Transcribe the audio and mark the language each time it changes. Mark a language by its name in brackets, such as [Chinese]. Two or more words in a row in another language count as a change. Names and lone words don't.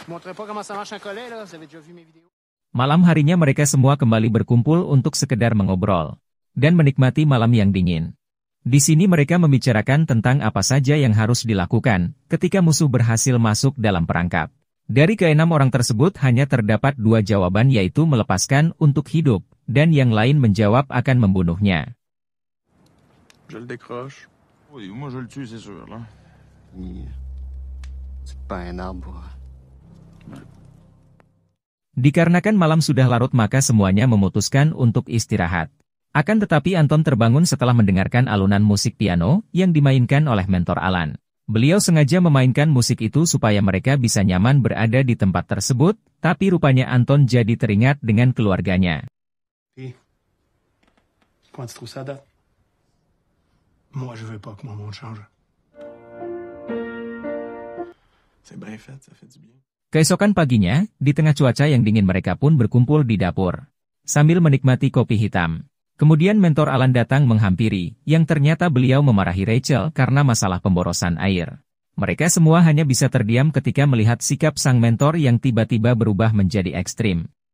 [Indonesian] Malam harinya mereka semua kembali berkumpul untuk sekedar mengobrol dan menikmati malam yang dingin. Di sini mereka membicarakan tentang apa saja yang harus dilakukan ketika musuh berhasil masuk dalam perangkap. Dari keenam orang tersebut hanya terdapat 2 jawaban, yaitu melepaskan untuk hidup, dan yang lain menjawab akan membunuhnya. [French] Je le décroche. Oui, moi je le tue, c'est sûr, là. C'est pas un arbre. [Indonesian] Dikarenakan malam sudah larut maka semuanya memutuskan untuk istirahat. Akan tetapi Anton terbangun setelah mendengarkan alunan musik piano yang dimainkan oleh mentor Alan. Beliau sengaja memainkan musik itu supaya mereka bisa nyaman berada di tempat tersebut, tapi rupanya Anton jadi teringat dengan keluarganya. [French] Comment tu trouves ça date? Moi, je veux pas que mon monde change. C'est bien fait, ça fait du bien. [Indonesian] Keesokan paginya, di tengah cuaca yang dingin mereka pun berkumpul di dapur, sambil menikmati kopi hitam. Kemudian mentor Alan datang menghampiri, yang ternyata beliau memarahi Rachel karena masalah pemborosan air. Mereka semua hanya bisa terdiam ketika melihat sikap sang mentor yang tiba-tiba berubah menjadi ekstrim.